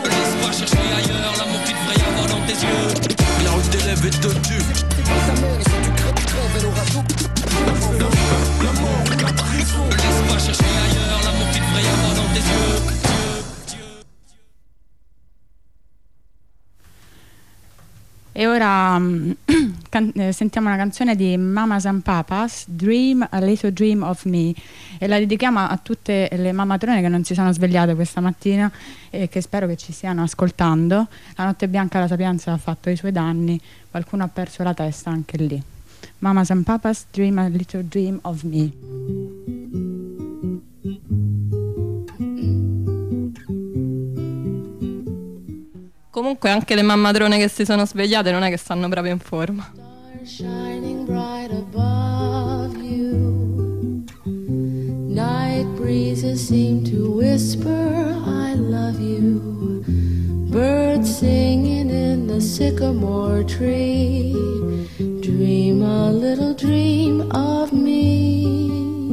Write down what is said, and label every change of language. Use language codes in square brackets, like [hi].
[fr] Laisse pas chercher ailleurs l'amour qu'il devrait y avoir dans tes yeux. La route d'élève est de Dieu. C'est pas ta mort et si tu crèves. Crève elle aura tout. La mort ou la prison. Laisse pas chercher ailleurs l'amour qu'il devrait y avoir dans tes yeux. [it] E ora sentiamo una canzone di Mamas and Papas, Dream a Little Dream of Me, e la dedichiamo a tutte le mamatrone che non si sono svegliate questa mattina e che spero che ci stiano ascoltando. La notte bianca alla Sapienza ha fatto i suoi danni, qualcuno ha perso la testa anche lì. [en] Mamas and Papas, Dream a Little Dream of Me. [it] Comunque anche le mammadrone che si sono svegliate non è che stanno proprio in forma. [en] Star shining bright above you. Night breezes seem to whisper I love you. Birds singing in the sycamore tree. Dream a little dream of me.